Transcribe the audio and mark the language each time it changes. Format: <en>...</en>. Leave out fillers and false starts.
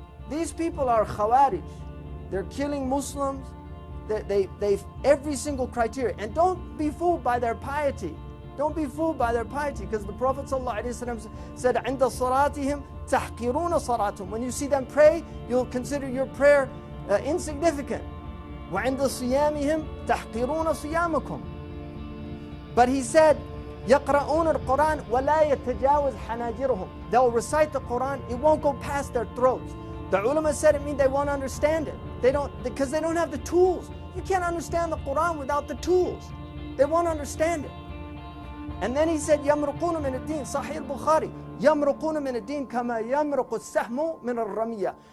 <en>These people are Khawarij. They're killing Muslims. They every single criteria. And don't be fooled by their piety. Don't be fooled by their piety, because the Prophet ﷺ said,</en> <ar>عند صلاتهم تحقرون صلاتهم.</ar> <en>When you see them pray, you'll consider your prayer insignificant.</en> <ar>وعند صيامهم تحقرون صيامكم.</ar> <en>But he said,</en> <ar>يقرؤون القرآن ولا يتجاوز حناجرهم.</ar> <en>They'll recite the Quran, it won't go past their throats. The ulama said it means they won't understand it. Because they don't have the tools. You can't understand the Quran without the tools. They won't understand it. And then he said,</en> <ar>يَمْرُقُونَ مِنَ الدِّينِ</ar> <en>Sahih al-Bukhari.</en> <ar>يَمْرُقُونَ مِنَ الدِّينِ كَمَا يَمْرُقُ السَّحْمُ مِنَ الرَّمِيَّةِ.</ar>